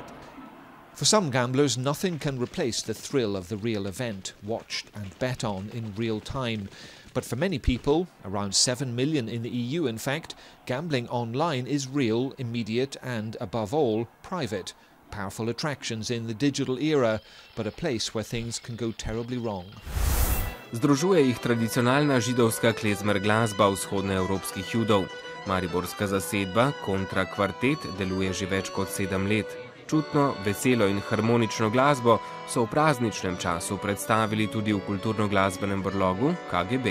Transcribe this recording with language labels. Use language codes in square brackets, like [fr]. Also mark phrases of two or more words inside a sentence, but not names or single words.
[en] For some gamblers, nothing can replace the thrill of the real event, watched and bet on in real time. But for many people, around 7 million in the EU in fact, gambling online is real, immediate and, above all, private. Powerful attractions in the digital era, but a place where things can go terribly wrong. [sl] Združuje jih tradicionalna židovska klezmer glasba vzhodnoevropskih judov. Mariborska zasedba Kontra kvartet deluje že več kot 7 let. Čutno, veselo in harmonično glasbo so v prazničnem času predstavili tudi v kulturno-glasbenem brlogu KGB.